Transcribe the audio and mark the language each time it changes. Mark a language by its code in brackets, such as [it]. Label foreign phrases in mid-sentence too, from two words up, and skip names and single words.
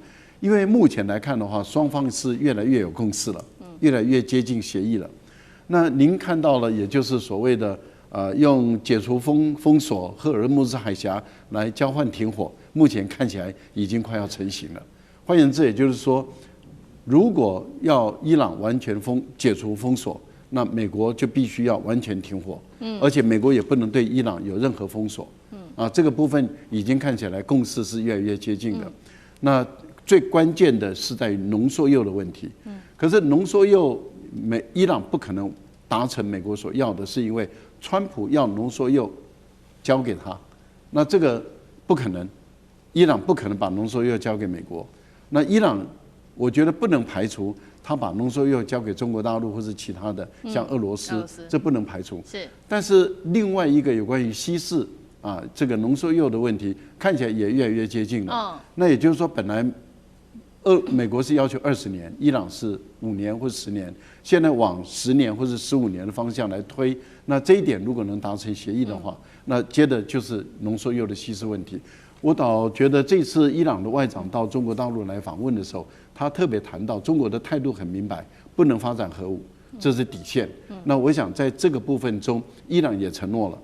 [zh] 因為目前來看的話，雙方是越來越有共識了，越來越接近協議了。那您看到了，也就是所謂的用解除封鎖赫爾木茲海峽來交換停火，目前看起來已經快要成型了。換言之，也就是說，如果要伊朗完全解除封鎖，那美國就必須要完全停火，而且美國也不能對伊朗有任何封鎖，這個部分已經看起來共識是越來越接近的。那最關鍵的是在於濃縮鈾的問題，可是濃縮鈾伊朗不可能達成美國所要的，是因為川普要濃縮鈾交給他，那這個不可能，伊朗不可能把濃縮鈾交給美國，那伊朗。我覺得不能排除他把濃縮鈾交給中國大陸或是其他的，像俄羅斯，這不能排除。是。但是另外一個有關於稀釋這個濃縮鈾的問題，看起來也越來越接近了。那也就是說，本來美國是要求20年，伊朗是5年或10年，現在往10年或是15年的方向來推。那這一點如果能達成協議的話，那接着就是濃縮鈾的稀釋問題。我倒覺得這次伊朗的外長到中國大陸來訪問的時候，他特別談到中國的態度很明白，不能發展核武，這是底線。那我想在這個部分中，伊朗也承諾了。